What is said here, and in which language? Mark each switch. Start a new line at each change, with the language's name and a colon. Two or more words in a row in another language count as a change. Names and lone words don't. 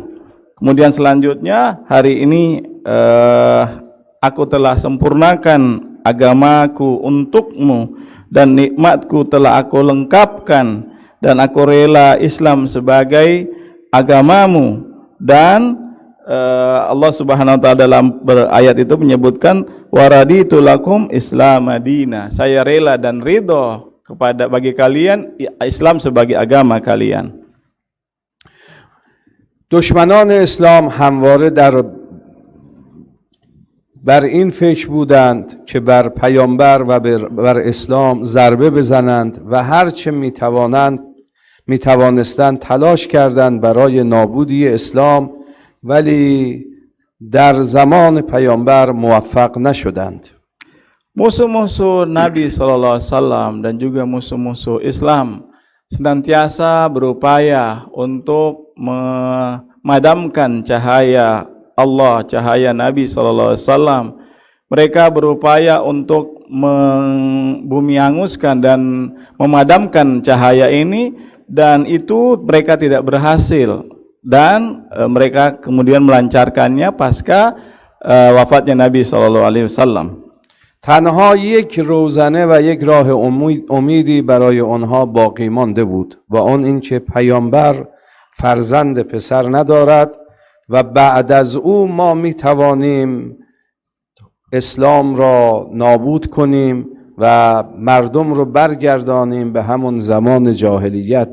Indonesian: Kemudian selanjutnya, hari ini aku telah sempurnakan agamaku untukmu dan nikmatku telah aku lengkapkan, dan aku rela Islam sebagai agamamu. Dan Allah
Arabic: سبحانه وتعالى
Indonesian: dalam ayat itu menyebutkan
Arabic: ورضيت لكم إسلام مدينا,
Indonesian: saya rela dan ridho kepada bagi kalian Islam sebagai agama kalian.
Persian: دشمنان اسلام همواره بر این فکر بودند که بر پیامبر و بر اسلام ضربه بزنند و هرچه میتوانستند تلاش کردند برای نابودی اسلام، ولی در زمان پیامبر موفق نشدند.
Indonesian: Musuh-musuh Nabi SAW dan juga musuh-musuh Islam senantiasa berupaya untuk memadamkan cahaya Allah, cahaya Nabi SAW. Mereka berupaya untuk membumi-hanguskan dan memadamkan cahaya ini, dan itu mereka tidak berhasil, dan mereka kemudian melancarkannya pasca wafatnya Nabi SAW.
Persian: تنها یک روزنه و یک راه امیدی برای آنها باقی مانده بود و آن اینکه پیامبر فرزند پسر ندارد و بعد از او ما می توانیم اسلام را نابود کنیم و مردم رو برگردانیم به همون زمان جاهلیت.